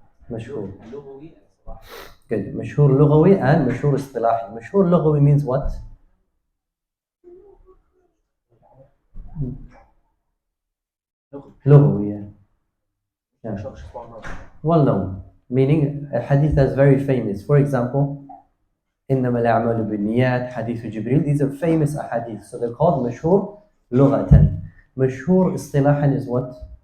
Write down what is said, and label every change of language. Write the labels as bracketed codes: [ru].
[en] Mashhur. Good. Mashhur lughawi and mashhur istilahi. Mashhur lughawi means what? Lughawi, yeah. Well known. Meaning a hadith that's very famous. For example, [ar] إنما الأعمال بالنيات, حديث جبريل. [en] These are famous ahadith. So they're called mashhur lughatan. Mashhur istilahan is what?